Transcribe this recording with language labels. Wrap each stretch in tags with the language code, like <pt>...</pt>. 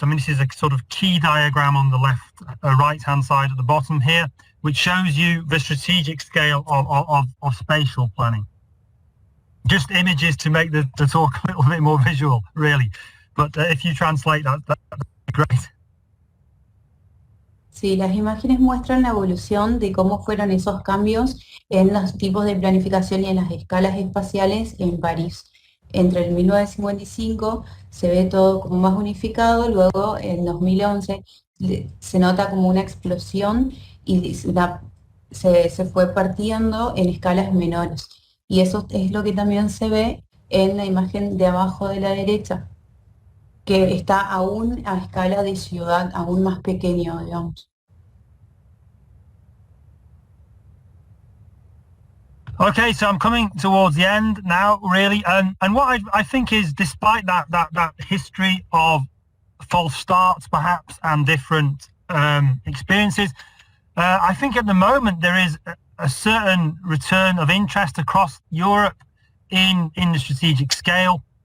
<en>I mean, this is a sort of key diagram on the left, right-hand side at the bottom here, which shows you the strategic scale of spatial planning. Just images to make the talk a little bit more visual, really. But if you translate that'd be great.</en> <es>Sí, las imágenes muestran la evolución de cómo fueron esos cambios en los tipos de planificación y en las escalas espaciales en París. Entre el 1955 se ve todo como más unificado, luego en 2011 se nota como una explosión y se fue partiendo en escalas menores. Y eso es lo que también se ve en la imagen de abajo de la derecha, que está aún a escala de ciudad, aún más pequeño, digamos.</es> <en>Okay, so I'm coming towards the end now, really, and what I think is, despite that history of false starts, perhaps, and different experiences, I think at the moment there is a certain return of interest across Europe in the strategic scale.</en>